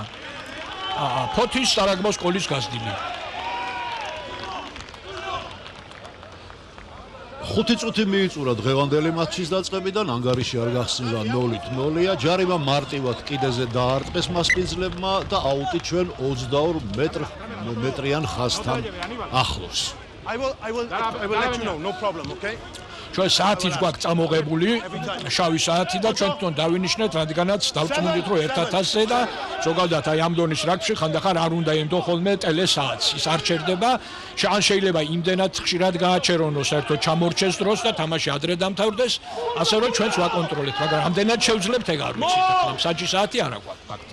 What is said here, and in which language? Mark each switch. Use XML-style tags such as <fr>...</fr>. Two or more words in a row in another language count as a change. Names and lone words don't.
<ka>ფოთის სარაგბო სკოლის გაზრდილი. 5 წუთი მიიწურა დღევანდელი მატჩის დაწყებიდან, ანგარიში არ გახსნილა 0-0-ია. ჯარიმა მარტივად კიდეზე დაარტყეს მასპინძლებმა და აუტი ჩვენ 22 მეტრიან ხაზთან ახლოს.</ka> <en>I will let you know, no problem, okay?</en> <ka>ჩვენ საათიც გვაქვს წამოღებული, შავი საათი და ჩვენ თვითონ დავინიშნეთ, რადგანაც დავწმუნდით რომ 1000-ზე და ზოგადად აი ამ დონის რაგბში ხანდახან არ უნდა ემდო ხოლმე ტელესაათს. ის არ ჩერდება, ან შეიძლება იმდენად ხშირად გააჩერონოს, საერთოდ ჩამორჩეს დროს და თამაში ადრე დამთავრდეს, ასე რომ ჩვენც ვაკონტროლეთ, მაგრამ ამდენად შევძლებთ ეგ არ ვიცით, ახლა საჯი საათი არა გვაქვს ფაქტია.</ka>